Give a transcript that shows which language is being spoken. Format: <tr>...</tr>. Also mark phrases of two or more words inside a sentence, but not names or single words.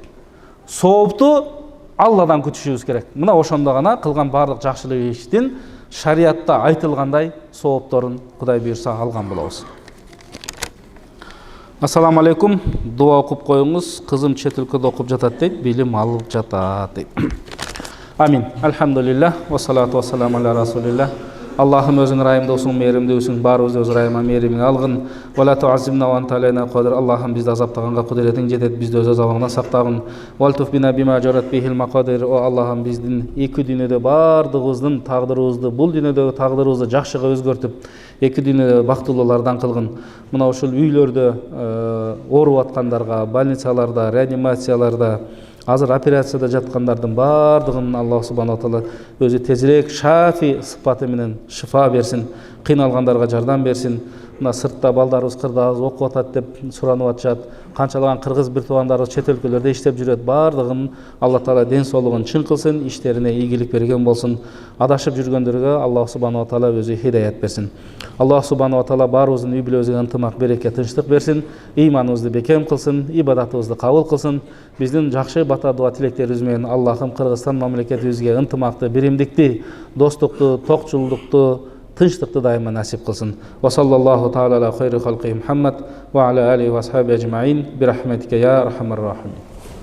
<ky>Соопту Алладан күтүшүбүз керек. Мына ошондо гана кылган барлык жакшылык иштин шариятта айтылгандай соопторун Кудай буйрса алган болобуз.</ky> <ar>السلام عليكم.</ar> <ky>Дуа окуп коюңуз. Кызым чет өлкөдө окуп жатат дейт, билим алып жатат дейт. Амин.</ky> <ar>الحمد لله والصلاة والسلام على رسول الله.</ar> <ky>Аллахым өзүң райымдуусуң, мээримдүүсүң, баарыбызды өз райыма, мээримиңе алгын.</ky> <ar>وتعذبنا وأنت علينا قادر.</ar> <ky>Аллахым бизди азаптаганга кудретиң жетет, бизди өз азабыңдан сактагын.</ky> <ar>والطف بنا بما جرت به المقادير.</ar> <ky>О Аллахым биздин эки дүйнөдө бардыгыбыздын тагдырыбызды, бул дүйнөдөгү тагдырыбызды жакшыга өзгөртүп, эки дүйнөдө бактылуулардан кылгын. Мына ушул үйлөрдө ооруп аткандарга, больницаларда, реанимацияларда, азыр операцияда жаткандардын бардыгын Аллах</ky> <ar>سبحانه وتعالى</ar> <ky>өзү тезирээк шафи сыпаты менен шифа берсин, кыйналгандарга жардам берсин. Мына сыртта балдарыбыз, кырдабыз окуп атат деп суранып атышат. Канчалаган кыргыз бир туугандарыбыз чет өлкөлөрдө иштеп жүрөт. Бардыгын Алла таала ден соолугун чың кылсын, иштерине ийгилик берген болсун. Адашып жүргөндөргө Аллах</ky> <ar>سبحانه وتعالى</ar> <ky>өзү хидаят берсин. Аллах</ky> <ar>سبحانه وتعالى</ar> <ky>баарыбыздын үй бүлөбүзгө ынтымак, береке, тынчтык берсин. Ыйманыбызды бекем кылсын, ибадатыбызды кабыл кылсын. Биздин жакшы бата дуа тилектерибиз менен Аллахым Кыргызстан мамлекетибизге ынтымакты, биримдикти, достукту, токчулдукту,</ky> <uz>tinchlikni daima nasib qilsin.</uz> <ar>وصلى الله تعالى على خير خلقه محمد وعلى آله وأصحابه أجمعين برحمتك يا أرحم الراحمين.</ar>